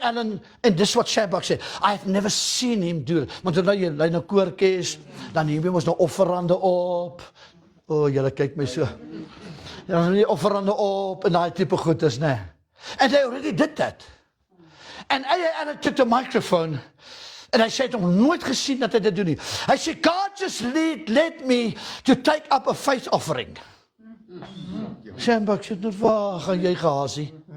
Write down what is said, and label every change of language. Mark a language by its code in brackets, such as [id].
[en] Allen, and this is what Shambach said, I have never seen him do it. [af] Want nou jy lei nou koortjies, dan neem jy mos nou offerande op. O, julle kyk my so. Dan neem jy offerande op en daai tipe goeders, né? [en] And they already did that. And A.A. Allen took the microphone. [af] En hy sê, ek het nog nooit gesien dat hy dit doen nie. Hy sê, [en] God just led me to take up a faith offering. [af] Shambach sê, waar gaan jy gehasie?